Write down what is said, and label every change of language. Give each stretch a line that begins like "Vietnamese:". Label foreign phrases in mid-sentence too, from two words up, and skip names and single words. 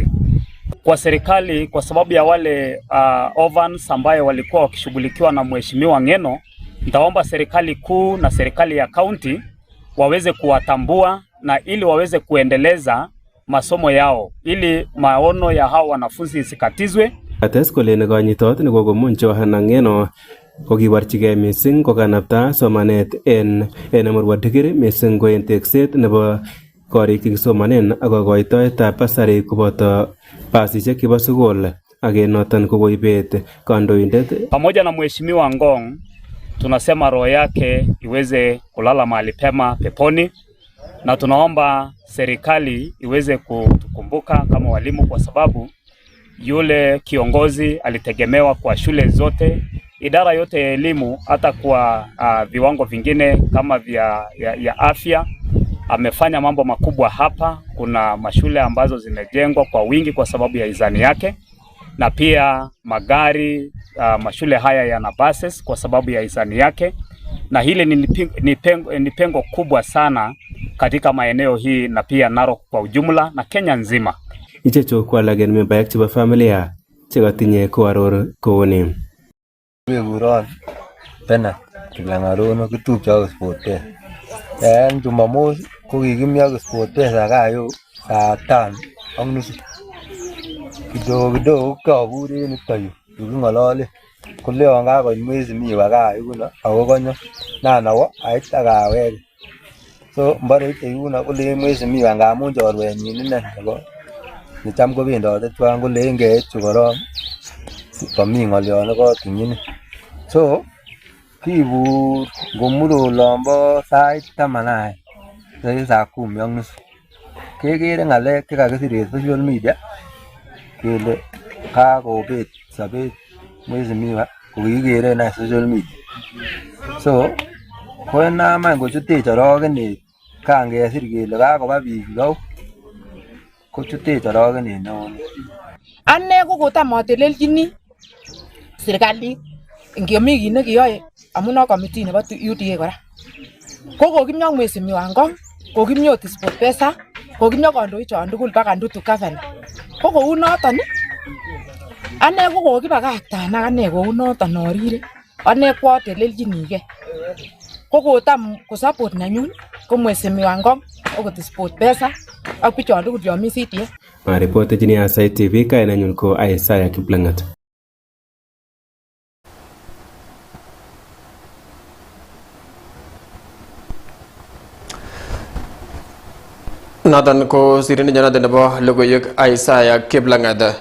Swahili: Kwa serikali, kwa sababu ya wale ovans ambaye walikuwa wakishughulikiwa na Mheshimiwa Ngeno, nitaomba serikali kuu na serikali ya county waweze kuwatambua na ili waweze kuendeleza masomo yao ili maono ya hao wanafunzi isikatizwe.
Kalenjin: Ates kole nekonyitot nekokomuny Johana Ngeno kokiborchigei missing kokanapta somanet en Emurua Dikir missing ko en tekset nebo korik chekisomanen ak kokoitoetab basari koboto basisiek chebo sukul ak en noton kokoibet kandoindet.
Swahili: Pamoja na Mheshimiwa Ngong, tunasema roho yake iweze kulala mahali pema peponi, na tunaomba serikali iweze kutukumbuka kama walimu, kwa sababu yule kiongozi alitegemewa kwa shule zote, idara yote ya elimu, hata kwa viwango vingine kama ya afya. Amefanya mambo makubwa hapa. Kuna mashule ambazo zimejengwa kwa wingi kwa sababu ya izani yake, na pia magari, mashule haya yana buses kwa sababu ya izani yake, na hili ni pengo kubwa sana katika maeneo hii na pia Narok kwa ujumla na Kenya nzima.
Kalenjin: Ichechu ko alak en membaek chebo familia chekotinye koaror kouni. Kekuron Bennett Kiplangarono kitupche ak SportPesa. En Jumamos ko kikimi ak SportPesa kaa yu saa 5:30. Kidogo kabur en yuton yu kiking'olole koleon kakoit mwezi mi kaa yuno ako konyo nanawo ait akaweke. So mbare ite yuno kole mwezi mi ngamun chorwenyin ine nebo nicham kobendote twan kole ngeit chu korong komi ng'olyon nekotinyini So kibur ngomuro lombo sait 10 saa 10 ak nusu kekere ng'alek chekakisir en
English: social media
Kalenjin: kele kakobet sobet mheshimiwa kokikere en
English: social media.
Kalenjin: So koinam any kochutech orokenet kan kesir kele kakoba biik lou kochutech orokenet neo. Ane ko kotam atelelchini serikalit ngemi kit nekiyoe amun committee nebo UDA kora. Ko kokimyo mheshimiwa Ngong, kokimyo sport pesa, kokimyo kandoik chon tugul baka Ndutu governor. Ko kou noton ane ko kokibakaktan ak ane kou noton orire. Ane kwatelelchinige. Ko kotam ko support nanyun ko mheshimiwa Ngong okot sport pesa ak bichon tugul chon mi CDA. Maripotejini Aasai TV kainanyun ko Aasai Kiplangat. Noton ko sirindet noton nebo logoiwek Aasai Kiplangat.